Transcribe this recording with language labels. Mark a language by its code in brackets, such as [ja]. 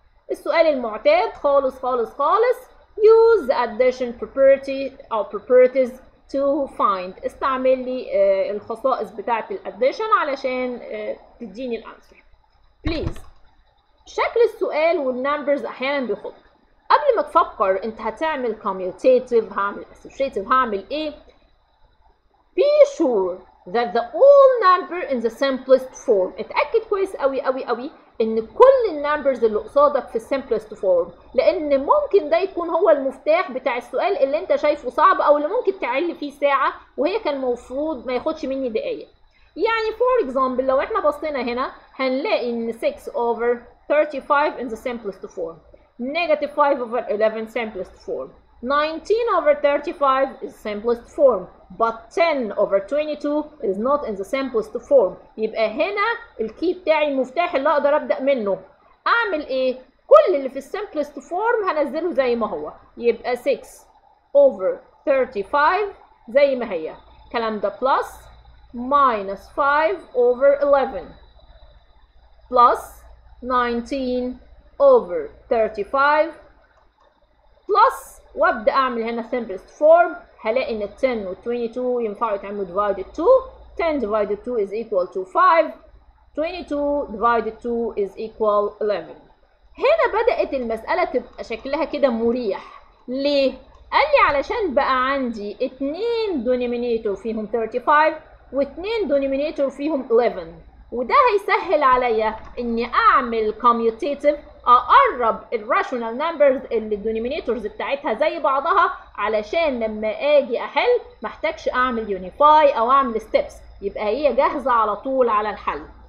[ar] السؤال المعتاد خالص خالص خالص [en] use the addition property او properties to find، [ar] استعمل لي الخصائص بتاعه الاديشن علشان تديني الانسر. بليز. شكل السؤال والنمبرز احيانا بيخط. قبل ما تفكر انت هتعمل commutative، هعمل associative، هعمل ايه، [en] be sure that the all number in the simplest form. [ar] اتأكد كويس قوي قوي قوي ان كل النمبرز اللي قصادك في simplest form، لان ممكن ده يكون هو المفتاح بتاع السؤال اللي انت شايفه صعب او اللي ممكن تعلي فيه ساعة وهي كان المفروض ما ياخدش مني دقايق. [en] يعني for example [ar] لو احنا بصينا هنا هنلاقي ان [en] 6/35 in the simplest form، negative 5/11 simplest form، 19/35 is simplest form, but 10/22 is not in the simplest form. [ar] يبقى هنا الكي بتاعي المفتاح اللي اقدر ابدا منه. اعمل ايه؟ كل اللي في السمبلست فورم هنزله زي ما هو، يبقى 6/35 زي ما هي، الكلام ده plus minus 5/11 plus 19/35 plus، وابدا اعمل هنا simplest form. [en] هلاقي ان 10 و 22 [ar] ينفعوا يتعملوا [en] divided 2، 10 divided 2 is equal to 5، 22 divided 2 is equal 11. [ar] هنا بدأت المسألة تبقى شكلها كده مريح. ليه؟ قال لي علشان بقى عندي 2 denominator فيهم 35 و2 denominator فيهم 11، وده هيسهل عليا اني اعمل commutative، اقرب الراشونال نمبرز اللي الدينومينيتورز بتاعتها زي بعضها علشان لما اجي احل محتاجش اعمل يونيفاي او اعمل ستيبس، يبقى هي جاهزه على طول على الحل.